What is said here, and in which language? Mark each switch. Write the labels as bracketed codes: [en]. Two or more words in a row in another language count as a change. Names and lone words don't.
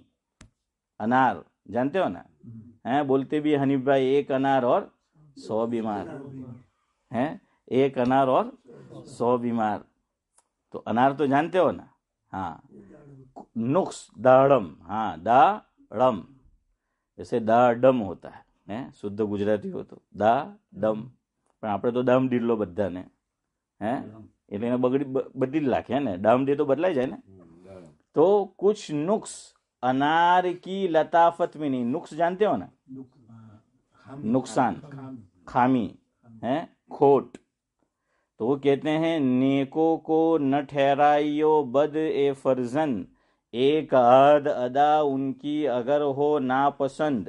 [ur] انار جانتے ہو نا، ہیں بولتے بھی حنیف بھائی ایک انار اور 100 بیمار ہیں، ایک انار اور 100 بیمار. تو انار تو جانتے ہو نا؟ ہاں. نقص داڑم، ہاں داڑم، جیسے [gu] દાડમ [ur] ہوتا ہے [gu] શુદ્ધ ગુજરાતી હો તો દાડમ, પણ આપણે તો દામ ડીડલો બધાને એટલે એને બદલી જ નાખે ને, દામ દે તો બદલાઈ જાય ને. [ur] તો કુછ نقص انار کی لطافت میں نہیں. نقص جانتے ہو نا؟ نقصان، خامی ہے، کھوٹ. تو وہ کہتے ہیں نیکوں کو نہ ٹھہرائیو بد اے فرزند، ایک آدھ ادا ان کی اگر ہو ناپسند.